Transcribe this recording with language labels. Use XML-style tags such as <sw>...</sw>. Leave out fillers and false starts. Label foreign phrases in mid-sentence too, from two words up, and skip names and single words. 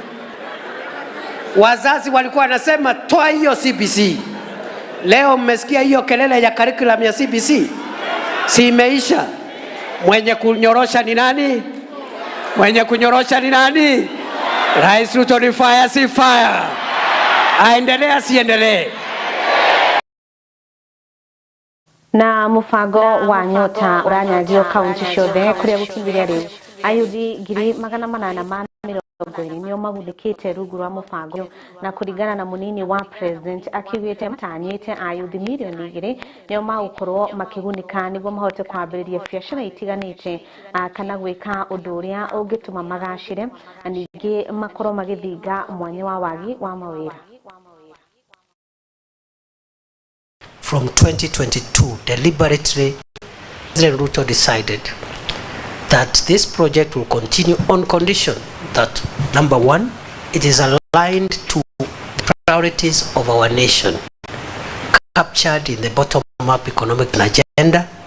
<sw>Wazazi walikuwa wanasema toa hiyo CBC. Leo mmesikia hiyo kelele ya curriculum ya CBC? Si imeisha? Mwenye kunyorosha ni nani? Mwenye kunyorosha ni nani? Rais Ruto ni fire si fire? Aendelea si endelee?</sw> <ki>Na mufango wa nyota uranyagio kaunti ciothe kuria gukinyiria riu ayuthi ngiri magana manana ma mirongo iri nio maguthikite rungu rwa mufango na kuringana na munini wa president akiugite matanyite ayuthi milioni 2 nio magukorwo makigunika niguo mahote kwambiriria biashara itiganite kana gwika undu uria ungituma magacire ningi makorwo magithinga mwanya wa wagi wa mawira.</ki> <en>From 2022, deliberately, President Ruto decided that this project will continue on condition that, number one, it is aligned to the priorities of our nation, captured in the bottom-up economic agenda.</en>